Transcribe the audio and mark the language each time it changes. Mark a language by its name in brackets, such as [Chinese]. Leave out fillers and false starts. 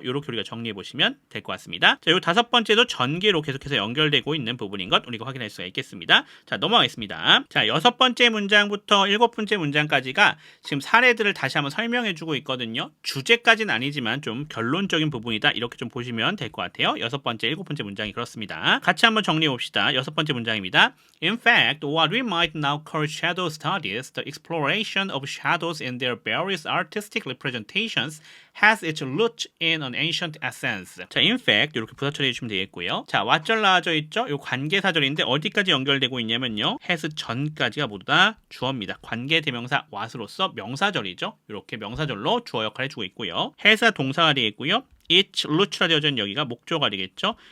[Korean] 이렇게 우리가 정리해 보시면 될 것 같습니다. 자, 요 다섯 번째도 전개로 계속해서 연결되고 있는 부분인 것 우리가 확인할 수가 있겠습니다. 자, 넘어가겠습니다. 자, 여섯 번째 문장부터 일곱 번째 문장까지가 지금 사례들을 다시 한번 설명해 주고 있거든요. 주제까지는 아니지만 좀 결론적인 부분이다. 이렇게 좀 보시면 될 것 같아요. 여섯 번째, 일곱 번째 문장이 그렇습니다. 같이 한번 정리해 봅시다. 여섯 번째 문장입니다. [English] In fact, what we might now call shadow studies, the exploration of shadows in their various artistic representations, has its root in an ancient essence. [Korean] 자, [English] in fact [Korean] 이렇게 부사 처리해 주시면 되겠고요. 자, 왓절 나와져 있죠? 요 관계사절인데 어디까지 연결되고 있냐면요. has 전까지가 모두 다 주어입니다. 관계대명사 what으로서 명사절이죠. 이렇게 명사절로 주어 역할을 해주고 있고요. has가 동사가 되겠고요. [English] its root [Korean] 라 되어져 있는 여기가 목조가 되겠죠.